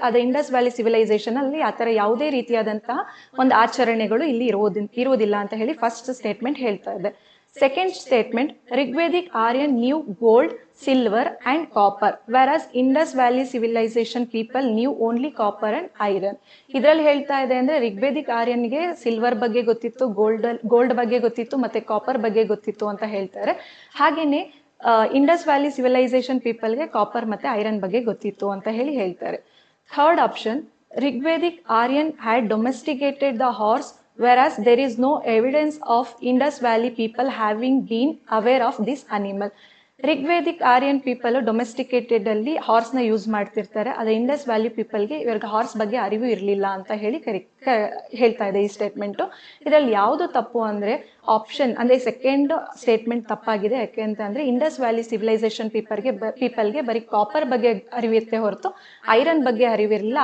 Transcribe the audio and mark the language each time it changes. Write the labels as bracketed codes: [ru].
[kn] ಅದೇ Indus valley civilisation ಅಲ್ಲಿ ಆತರ ಯಾವುದೇ ರೀತಿಯಾದಂತಹ ಒಂದು ಆಚರಣೆಗಳು ಇಲ್ಲಿ ಇರುವುದಿಲ್ಲ ಅಂತ ಹೇಳಿ ಫಸ್ಟ್ ಸ್ಟೇಟ್ಮೆಂಟ್ ಹೇಳ್ತಾ ಇದೆ. [en] Second statement, Rigvedic Aryan knew gold, silver and copper, whereas Indus Valley civilization people knew only copper and iron. [kn] ಇದರಲ್ಲಿ ಹೇಳ್ತಾ ಇದೆ ಅಂದ್ರೆ ರಿಗ್ವೇದಿಕ್ ಆರ್ಯನ್ಗೆ ಸಿಲ್ವರ್ ಬಗ್ಗೆ ಗೊತ್ತಿತ್ತು, ಗೋಲ್ಡ್ ಬಗ್ಗೆ ಗೊತ್ತಿತ್ತು, ಮತ್ತೆ ಕಾಪರ್ ಬಗ್ಗೆ ಗೊತ್ತಿತ್ತು ಅಂತ ಹೇಳ್ತಾರೆ. ಹಾಗೇನೆ ಇಂಡಸ್ ವ್ಯಾಲಿ ಸಿವಿಲೈಸೇಷನ್ ಪೀಪಲ್ಗೆ ಕಾಪರ್ ಮತ್ತೆ ಐರನ್ ಬಗ್ಗೆ ಗೊತ್ತಿತ್ತು ಅಂತ ಹೇಳ್ತಾರೆ. [en] Third option, Rigvedic Aryan had domesticated the horse, whereas there is no evidence of Indus Valley people having been aware of this animal. [kn] Rigvedic Aryan people domesticated ಅಲ್ಲಿ ಹಾರ್ಸ್ ನ ಯೂಸ್ ಮಾಡ್ತಿರ್ತಾರೆ. ಅದೇ ಇಂಡಸ್ ವ್ಯಾಲಿ ಪೀಪಲ್ಗೆ ಇವ್ರಿಗೆ ಹಾರ್ಸ್ ಬಗ್ಗೆ ಅರಿವು ಇರಲಿಲ್ಲ ಅಂತ ಹೇಳ್ತಾ ಇದೆ ಈ ಸ್ಟೇಟ್ಮೆಂಟ್. ಇದರಲ್ಲಿ ಯಾವುದು ತಪ್ಪು ಅಂದ್ರೆ ಆಪ್ಷನ್ ಅಂದ್ರೆ ಸೆಕೆಂಡ್ ಸ್ಟೇಟ್ಮೆಂಟ್ ತಪ್ಪಾಗಿದೆ. ಯಾಕೆ ಅಂತ ಅಂದ್ರೆ ಇಂಡಸ್ ವ್ಯಾಲಿ ಸಿವಿಲೈಸೇಷನ್ ಪೀಪಲ್ಗೆ ಬರೀ ಕಾಪರ್ ಬಗ್ಗೆ ಅರಿವಿರುತ್ತೆ ಹೊರತು ಐರನ್ ಬಗ್ಗೆ ಅರಿವಿರಲಿಲ್ಲ.